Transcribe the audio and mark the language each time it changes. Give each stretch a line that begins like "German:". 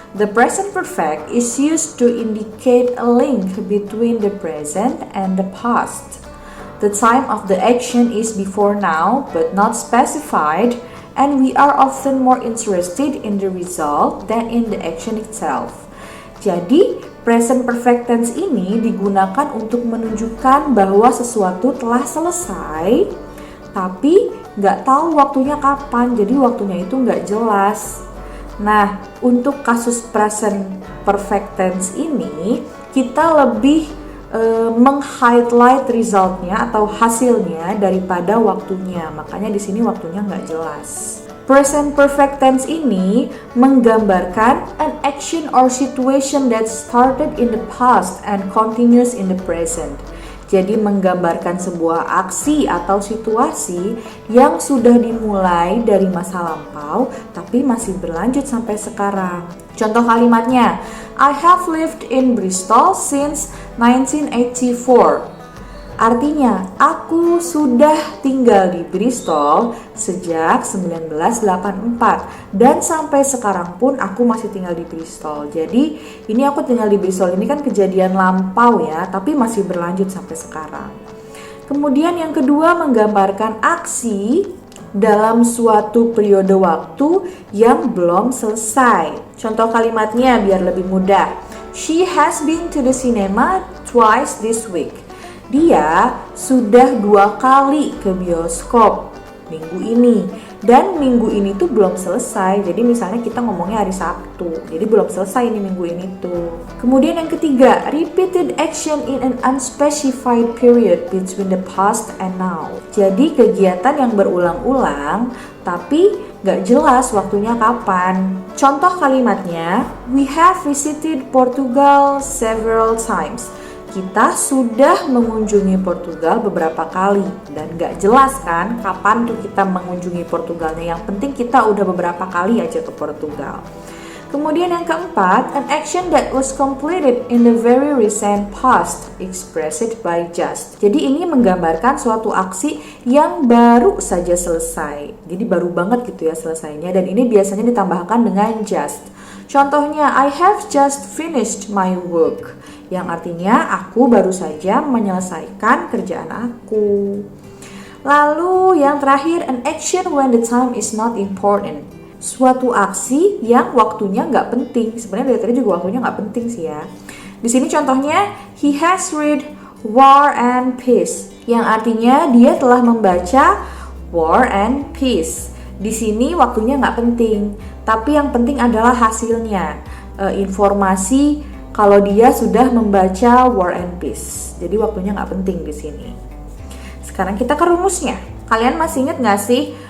English: The present perfect is used to indicate a link between the present and the past. The time of the action is before now, but not specified, and we are often more interested in the result than in the action itself.
Indonesian: Jadi, present perfect tense ini digunakan untuk menunjukkan bahwa sesuatu telah selesai, tapi nggak tahu waktunya kapan, jadi waktunya itu nggak jelas. Nah, untuk kasus present perfect tense ini, kita lebih meng-highlight resultnya atau hasilnya daripada waktunya. Makanya di sini waktunya nggak jelas. Present perfect tense ini
English: menggambarkan an action or situation that started in the past and continues in the present.
Indonesian: Jadi menggambarkan sebuah aksi atau situasi yang sudah dimulai dari masa lampau tapi masih berlanjut sampai sekarang. Contoh kalimatnya,
English: I have lived in Bristol since 1984.
Indonesian: Artinya, aku sudah tinggal di Bristol sejak 1984 dan sampai sekarang pun aku masih tinggal di Bristol. Jadi, ini aku tinggal di Bristol ini kan kejadian lampau ya, tapi masih berlanjut sampai sekarang. Kemudian yang kedua menggambarkan aksi dalam suatu periode waktu yang belum selesai. Contoh kalimatnya biar lebih mudah.
English: She has been to the cinema twice this week.
Indonesian: Dia sudah 2 kali ke bioskop minggu ini, dan minggu ini tuh belum selesai. Jadi misalnya kita ngomongnya hari Sabtu, jadi belum selesai ini minggu ini tuh. Kemudian yang ketiga,
English: repeated action in an unspecified period between the past and now.
Indonesian: Jadi kegiatan yang berulang-ulang tapi gak jelas waktunya kapan. Contoh kalimatnya,
English: we have visited Portugal several times.
Indonesian: Kita sudah mengunjungi Portugal beberapa kali dan gak jelas kan kapan tuh kita mengunjungi Portugalnya. Yang penting kita udah beberapa kali aja ke Portugal. Kemudian yang keempat,
English: an action that was completed in the very recent past expressed by just.
Indonesian: Jadi ini menggambarkan suatu aksi yang baru saja selesai. Jadi baru banget gitu ya selesainya, dan ini biasanya ditambahkan dengan just. Contohnya,
English: I have just finished my work.
Indonesian: Yang artinya aku baru saja menyelesaikan kerjaan aku. Lalu yang terakhir,
English: an action when the time is not important.
Indonesian: Suatu aksi yang waktunya nggak penting. Sebenarnya dari tadi juga waktunya nggak penting sih ya. Di sini contohnya,
English: he has read War and Peace.
Indonesian: Yang artinya dia telah membaca War and Peace. Di sini waktunya nggak penting, tapi yang penting adalah hasilnya. Informasi kalau dia sudah membaca War and Peace. Jadi waktunya nggak penting di sini. Sekarang kita ke rumusnya. Kalian masih ingat nggak sih?